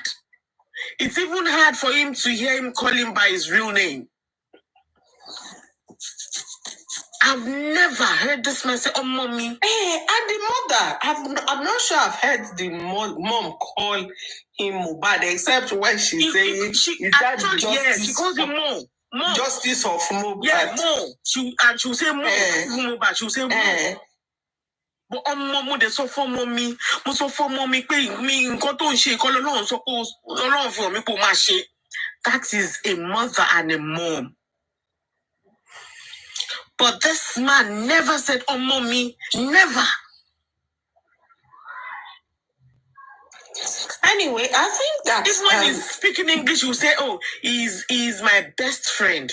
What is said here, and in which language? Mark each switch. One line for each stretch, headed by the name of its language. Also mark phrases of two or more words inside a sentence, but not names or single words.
English: It's even hard for him to hear him call him by his real name. I've never heard this man say, mommy. And the mother, I'm not sure I've heard the mom call him Mohbad, except when she's saying, she calls him Mo. Justice of Mohbad. Yeah, Mo. She'll say Mo. Mohbad. She'll say Mo.
Yoruba: But mo de so
English: for mommy,
Yoruba: mo so
English: for mommy
Yoruba: pé mi nǹkan tó ń ṣe kọ́ lọ́lọ́run sọ pé Ọlọ́run fún mi pé ó máa ṣe.
English: That is a mother and a mom. But this man never said, mommy, never. Anyway, I think that even when he's speaking English, you say, he's my best friend.